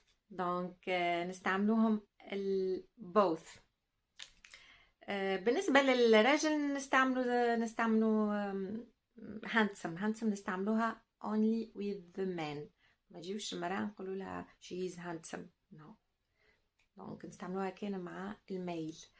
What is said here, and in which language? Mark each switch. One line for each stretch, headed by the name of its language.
Arabic: دونك نستعملوهم both. بالنسبة للرجل نستعملو handsome.
English: handsome
Arabic: نستعملوها
English: only with the men.
Arabic: ما تجيوش المرأة نقولوا لها
English: she is handsome. no.
Arabic: دونك نستعملوها كان مع الميل.